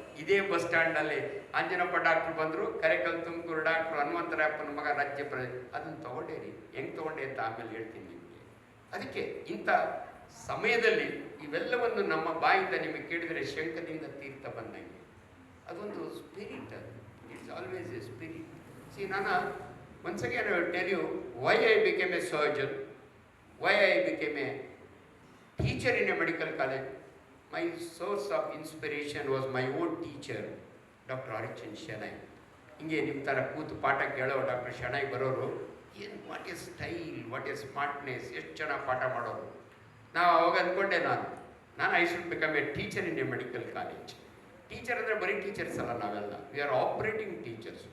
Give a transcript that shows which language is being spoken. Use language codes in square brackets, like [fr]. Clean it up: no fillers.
[kn] ಇದೇ bus ಸ್ಟ್ಯಾಂಡಲ್ಲಿ Anjanappa doctor ಬಂದರು, Karaikal Tumakuru doctor ಹನುಮಂತರಾಯಪ್ಪನ ಮಗ ರಾಜ್ಯ ಅದನ್ನು ತೊಗೊಂಡೇ ರೀ. ಹೆಂಗೆ ತೊಗೊಂಡೆ ಅಂತ ಆಮೇಲೆ ಹೇಳ್ತೀನಿ ನಿಮಗೆ. ಅದಕ್ಕೆ ಇಂಥ ಸಮಯದಲ್ಲಿ ಇವೆಲ್ಲವನ್ನು ನಮ್ಮ ಬಾಯಿಂದ ನಿಮಗೆ ಕೇಳಿದರೆ ಶಂಕದಿಂದ ತೀರ್ಥ ಬಂದಂಗೆ. [en] ಅದೊಂದು spirit, it's always a spirit. See, ನಾನು once again I will tell you why I became a surgeon, why I became a teacher in a medical college. My source of inspiration was my own teacher, Dr. Arichan Shanai. [kn] ಹಿಂಗೆ ನಿಮ್ಮ ಥರ ಕೂತು ಪಾಠ ಕೇಳೋ doctor Shenoy ಬರೋರು, ಏನು [en] what is style, what is smartness, [kn] ಎಷ್ಟು ಚೆನ್ನಾಗಿ ಪಾಠ ಮಾಡೋರು. ನಾವು ಅವಾಗ ಅಂದ್ಕೊಂಡೆ, ನಾನು [en] I should become a teacher in a medical college. [kn] Teacher ಅಂದರೆ ಬರೀ ಟೀಚರ್ಸ್ ಅಲ್ಲ, ನಾವೆಲ್ಲ [en] We are operating teachers.